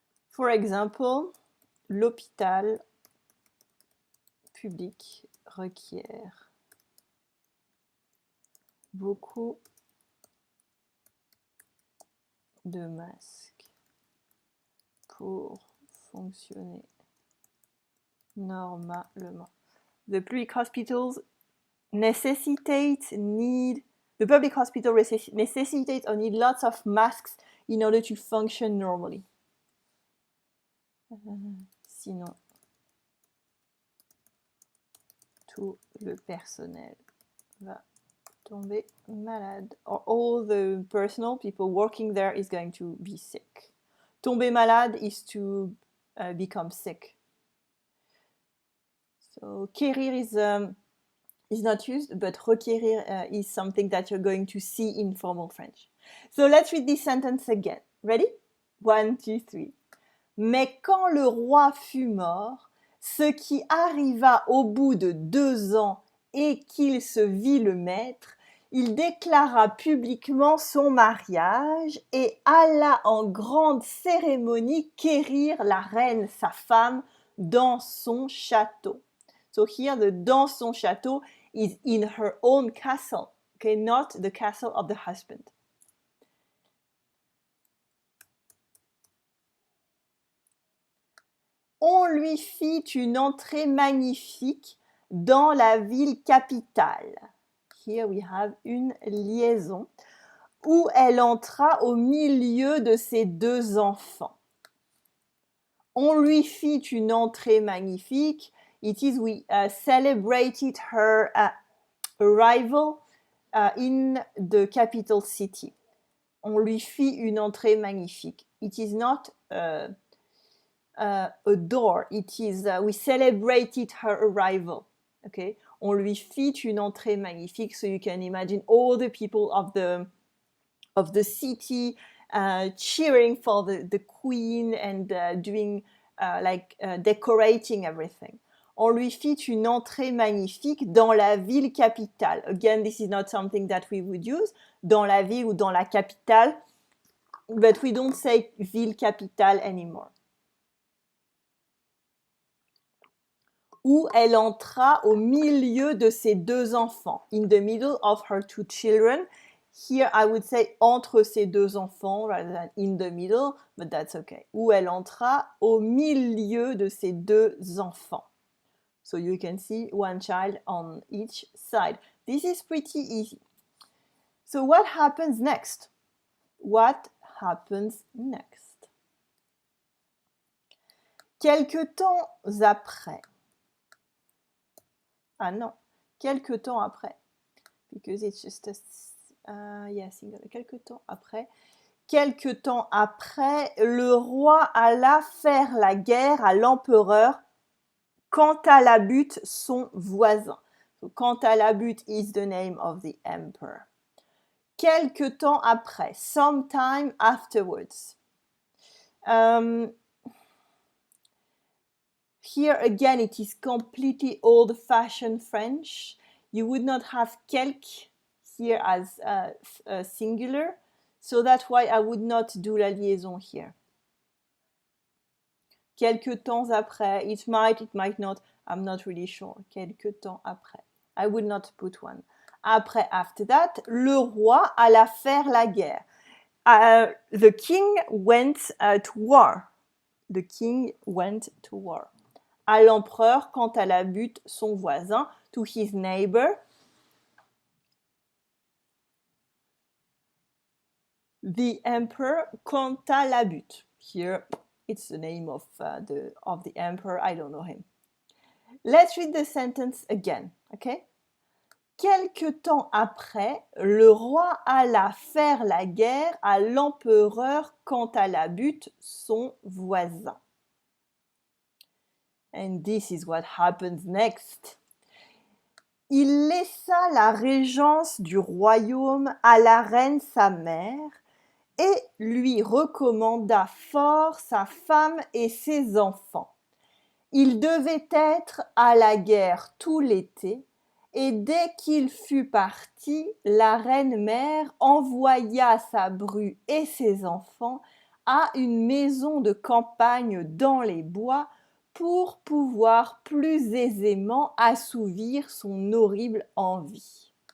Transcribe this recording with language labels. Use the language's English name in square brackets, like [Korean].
[English] For example, [French] l'hôpital public requiert beaucoup de masques pour fonctionner normalement. [English] The public hospitals necessitate, need, the public hospital necessitate or need lots of masks in order to function normally. [French] Sinon, tout le personnel va tomber malade. [English] Or all the personnel, people working there, is going to be sick. [French] Tomber malade [English] is to become sick. So quérir is not used, but requérir is something that you're going to see in formal French. So let's read this sentence again. Ready? 1, 2, 3. [French] Mais quand le roi fut mort, ce qui arriva au bout de 2 ans et qu'il se vit le maître, il déclara publiquement son mariage et alla en grande cérémonie quérir la reine, sa femme, dans son château. [English] So here the [French] dans son château [English] is in her own castle, okay, not the castle of the husband. [French] On lui fit une entrée magnifique dans la ville capitale. [English] Here we have [French] une liaison où elle entra au milieu de ses 2 enfants. On lui fit une entrée magnifique. [English] It is we celebrated her arrival in the capital city. [French] On lui fit une entrée magnifique. [English] It is not a door. It is we celebrated her arrival. [French] Okay, on lui fit une entrée magnifique. [English] So you can imagine all the people of the city cheering for the queen and doing decorating everything. [French] On lui fit une entrée magnifique dans la ville capitale. [English] Again, this is not something that we would use. [French] Dans la ville ou dans la capitale. [English] But we don't say [French] ville capitale [English] anymore. [French] Où elle entra au milieu de ses deux enfants. [English] In the middle of her two children. Here I would say [French] entre ses deux enfants [English] rather than in the middle, but that's okay. [French] Où elle entra au milieu de ses deux enfants. [English] So you can see one child on each side. This is pretty easy. So what happens next? What happens next? [French] Quelque temps après. Ah non, quelque temps après. [English] Because it's just a single. [French] Quelque temps après. Quelque temps après, le roi alla faire la guerre à l'empereur Cantalabute, son voisin. [English] So, Cantalabute is the name of the emperor. [French] Quelque temps après, [English] sometime afterwards. Here again, it is completely old-fashioned French. You would not have quelque here as a singular, so that's why I would not do la liaison here. [French] Quelque temps après, [English] it might not, I'm not really sure. [French] Quelque temps après. [English] I would not put one. [French] Après, [English] after that, [French] le roi alla faire la guerre. [English] The king went to war. The king went to war. [French] À l'empereur, Cantalabute, son voisin, [English] to his neighbor. The emperor Cantalabute. Here, it's the name of the emperor. I don't know him. Let's read the sentence again, okay? [French] Quelque temps après, le roi alla faire la guerre à l'empereur Cantalabute, son voisin. [English] And this is what happens next. [French] Il laissa la régence du royaume à la reine sa mère et lui recommanda fort sa femme et ses enfants. Il devait être à la guerre tout l'été, et dès qu'il fut parti, la reine-mère envoya sa bru et ses enfants à une maison de campagne dans les bois pour pouvoir plus aisément assouvir son horrible envie.